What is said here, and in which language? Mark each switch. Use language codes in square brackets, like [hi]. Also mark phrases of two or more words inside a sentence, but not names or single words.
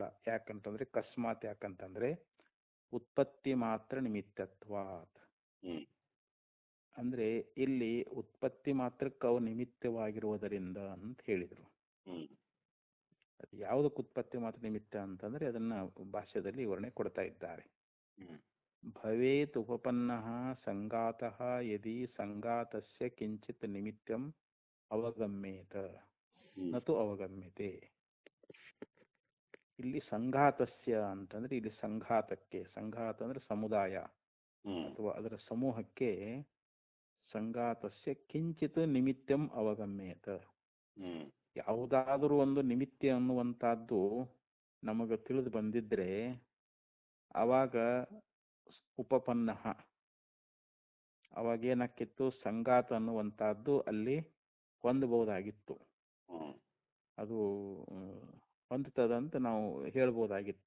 [kn] ಯಾಕಂತಂದ್ರೆ ಕಸ್ಮಾತ್, ಯಾಕಂತಂದ್ರೆ ಉತ್ಪತ್ತಿ ಮಾತ್ರ ನಿಮಿತ್ತತ್ವ. ಅಂದ್ರೆ ಇಲ್ಲಿ ಉತ್ಪತ್ತಿ ಮಾತ್ರಕ್ಕೆ ಅವು ನಿಮಿತ್ತವಾಗಿರುವುದರಿಂದ ಅಂತ ಹೇಳಿದರು. ಅದು ಯಾವುದಕ್ಕೆ ಉತ್ಪತ್ತಿ ಮಾತ್ರ ನಿಮಿತ್ತ ಅಂತಂದ್ರೆ ಅದನ್ನ ಭಾಷ್ಯದಲ್ಲಿ ವಿವರಣೆ ಕೊಡ್ತಾ ಇದ್ದಾರೆ. [sa] ಭವೇತ್ ಉಪಪನ್ನಃ ಸಂಗಾತಃ ಯದಿ ಸಂಗಾತಸ್ಯ ಕಿಂಚಿತ್ ನಿಮಿತ್ತಂ ಅವಗಮ್ಯೇತ ನತು ಅವಗಮ್ಯತೆ. [kn] ಇಲ್ಲಿ ಸಂಘಾತಸ್ಯ ಅಂತಂದ್ರೆ ಇಲ್ಲಿ ಸಂಘಾತಕ್ಕೆ, ಸಂಘಾತ ಅಂದ್ರೆ ಸಮುದಾಯ ಅಥವಾ ಅದರ ಸಮೂಹಕ್ಕೆ, [sa] ಸಂಘಾತಸ್ಯ ಕಿಂಚಿತ್ ನಿಮಿತ್ತಂ ಅವಗಮ್ಯೇತ. [kn] ಯಾವುದಾದರೂ ಒಂದು ನಿಮಿತ್ತ ಅನ್ನುವಂಥದ್ದು ನಮಗೆ ತಿಳಿದು ಬಂದಿದ್ರೆ ಅವಾಗ ಉಪಪನ್ನ, ಅವಾಗೇನಾಕಿತ್ತು, ಸಂಘಾತ ಅನ್ನುವಂಥದ್ದು ಅಲ್ಲಿ ಹೊಂದಬಹುದಾಗಿತ್ತು, ಅದು ಹೊಂದುತ್ತದಂತ ನಾವು ಹೇಳ್ಬೋದಾಗಿತ್ತು.